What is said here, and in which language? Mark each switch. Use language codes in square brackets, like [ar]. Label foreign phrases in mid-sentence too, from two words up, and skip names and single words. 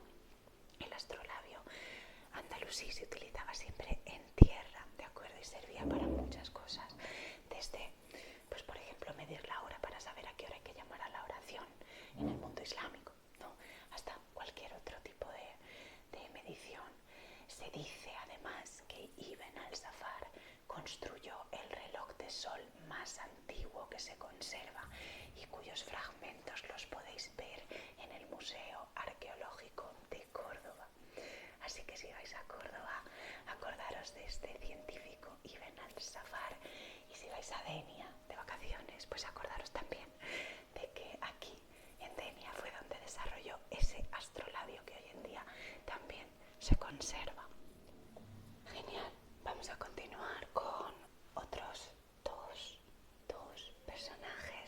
[es] El astrolabio andalusí se utilizaba siempre en tierra, ¿de acuerdo? Y servía para muchas cosas, desde, pues por ejemplo, medir la hora para saber a qué hora hay que llamar a la oración en el mundo islámico, ¿no? Hasta cualquier otro tipo de medición. Se dice además que Ibn al-Safar construyó el reloj de sol más antiguo que se conserva y cuyos fragmentos los podéis ver en el Museo Arqueológico de Córdoba. Así que si vais a Córdoba, acordaros de este científico Ibn al-Safar, y si vais a Denia de vacaciones, pues acordaros también de que aquí en Denia fue donde desarrolló ese astrolabio que hoy en día también se conserva. Genial, vamos a continuar con otros dos personajes.